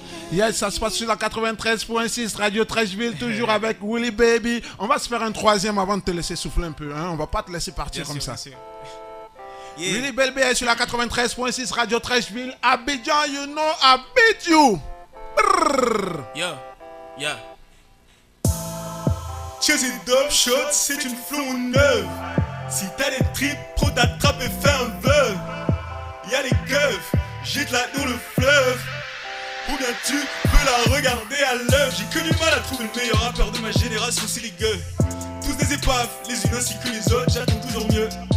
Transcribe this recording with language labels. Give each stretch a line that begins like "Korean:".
French: Yes, ça se passe sur la 93.6 Radio Trashville, toujours avec Willy Baby. On va se faire un troisième avant de te laisser souffler un peu. Hein? On va pas te laisser partir bien comme sûr, ça. Yeah. Willy Baby est sur la 93.6 Radio Trashville.
English: Abidjan, you know, I beat you. Brrr. Yo. Chasing dope shots,
French: c'est une flow neuve. Si t'as des tripes, pro t'attrape et fais un veuve. Y'a des keufs, jette-la dans le fleuve. Ou bien tu peux la regarder à l'œuvre. J'ai que du mal à trouver le meilleur rappeur de ma génération, c'est les gueux. Tous des épaves, les unes ainsi que les autres, j'attends toujours mieux.